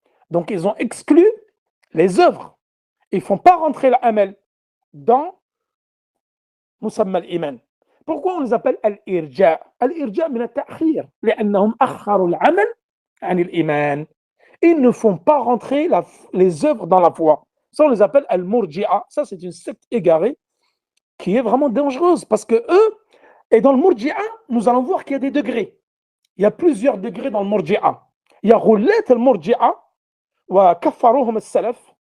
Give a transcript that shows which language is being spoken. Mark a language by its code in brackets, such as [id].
[fr] Donc ils ont exclu les œuvres. Ils ne font pas rentrer l'amal dans [ar] مسمى الإيمان. [fr] Pourquoi on les appelle [ar] الإرجاء؟ الإرجاء من التأخير لأنهم أخروا العمل عن الإيمان. [fr] Ils ne font pas rentrer les œuvres dans la foi. Ça, on les appelle al-murji'a. Ça, c'est une secte égarée qui est vraiment dangereuse parce que eux, et dans le murji'a, nous allons voir qu'il y a des degrés. Il y a plusieurs degrés dans le murji'a. Il y a [ar] roulet al-murji'a wa kaffaruhum al-salaf.